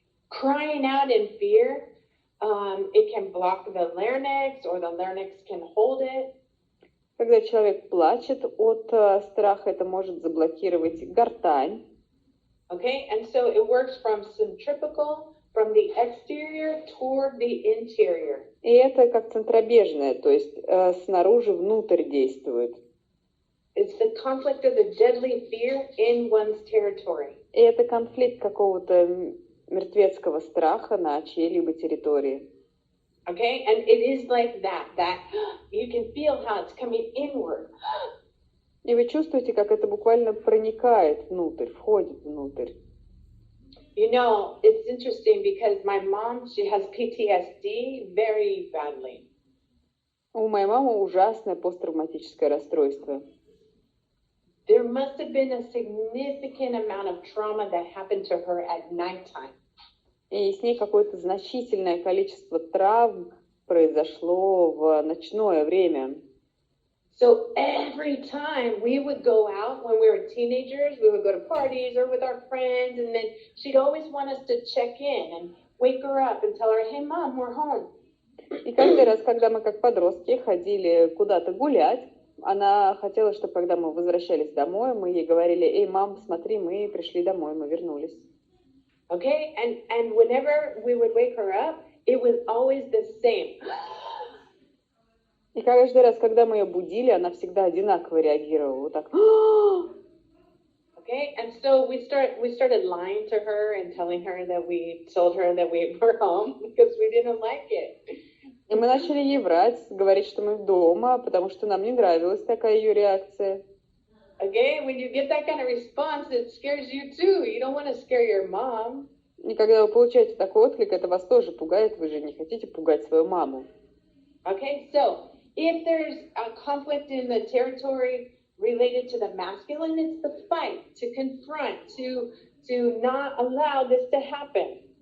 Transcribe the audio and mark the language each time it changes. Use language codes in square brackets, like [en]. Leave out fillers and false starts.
[en] Crying out in fear, it can block the larynx, or the larynx can hold it. [ru] Когда человек плачет от страха, это может заблокировать гортань. [en] Okay, and so it works from centripetal, from the exterior toward the interior. [ru] И это как центробежное, то есть снаружи внутрь действует. [en] It's the conflict of the deadly fear in one's territory. [ru] И это конфликт какого-то мертвецкого страха на чьей-либо территории. [en] Okay, and it is like that you can feel how it's coming inward. [ru] И вы чувствуете, как это буквально проникает внутрь, входит внутрь. [en] You know, it's interesting because my mom, she has PTSD very badly. [ru] У моей мамы ужасное посттравматическое расстройство. [en] There must have been a significant amount of trauma that happened to her at nighttime. [ru] И с ней какое-то значительное количество травм произошло в ночное время. [en] So every time we would go out when we were teenagers, we would go to parties or with our friends, and then she'd always want us to check in and wake her up and tell her, hey, Mom, we're home. [ru] И каждый раз, когда мы как подростки ходили куда-то гулять, она хотела, чтобы когда мы возвращались домой, мы ей говорили, эй, мам, смотри, мы пришли домой, мы вернулись. [en] Okay, and whenever we would wake her up, it was always the same. [ru] И каждый раз, когда мы ее будили, она всегда одинаково реагировала. Вот так. [en] Okay, and so we started lying to her and telling her that we told her that we were home because we didn't like it. [ru] И мы начали ей врать, говорить, что мы дома, потому что нам не нравилась такая ее реакция. [en] Okay, when you get that kind of response, it scares you too. You don't want to scare your mom. [ru] И когда вы получаете такой отклик, это вас тоже пугает, вы же не хотите пугать свою маму. [en] Okay, so if there's a conflict in the territory related to the masculine, it's the fight, to confront, to not allow this to happen.